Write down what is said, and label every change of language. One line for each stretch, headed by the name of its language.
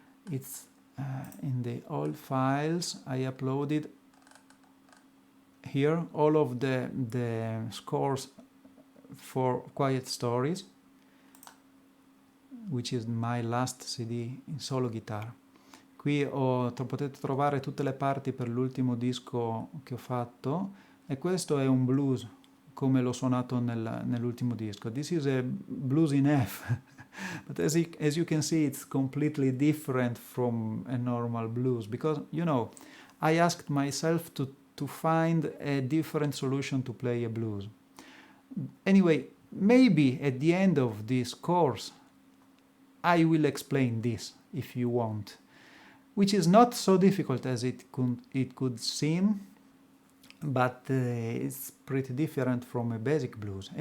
English: It's in the old files. I uploaded here all of the scores for Quiet Stories, which is my last CD in solo guitar.
Italian: Qui potete trovare tutte le parti per l'ultimo disco che ho fatto, e questo è un blues come l'ho suonato nell'ultimo disco.
English: This is a blues in F, but as you can see, it's completely different from a normal blues, because, you know, I asked myself to find a different solution to play a blues. Anyway, maybe at the end of this course I will explain this if you want, which is not so difficult as it could seem, but it's pretty different from a basic blues.